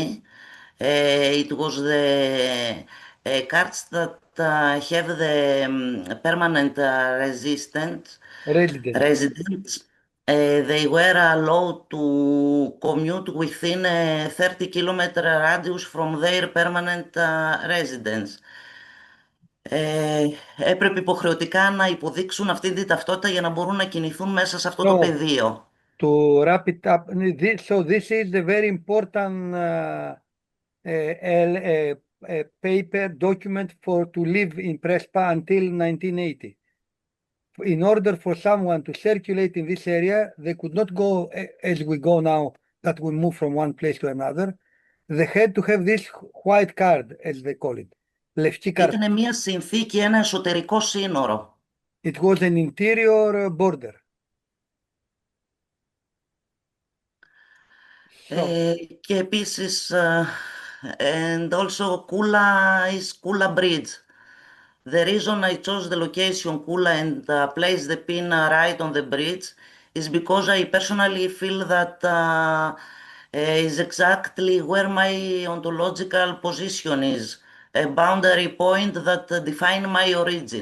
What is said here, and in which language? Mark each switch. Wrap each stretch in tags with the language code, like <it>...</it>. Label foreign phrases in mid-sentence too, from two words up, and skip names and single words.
<en>It was the cards that have the permanent residents. They were allowed to commute within a 30-kilometer radius from their permanent residence.</en> <el>Έπρεπε υποχρεωτικά να υποδείξουν αυτή την ταυτότητα για να μπορούν να κινηθούν μέσα σε αυτό το πεδίο.</el> <en>To wrap it up, so this is a very important paper document to live in Prespa until 1980. In order for someone to circulate in this area, they could not go as we go now, that we move from one place to another. They had to have this white card, as they call it.</en> <el>Ήταν μια συνθήκη, ένα εσωτερικό σύνορο.</el> <en>It was an interior border.</en> <el>Και επίσης,</el> <en>and also Koula is Koula Bridge. The reason I chose the location Koula and placed the pin right on the bridge is because I personally feel that is exactly where my ontological position is, a boundary point that defines my origin.</en>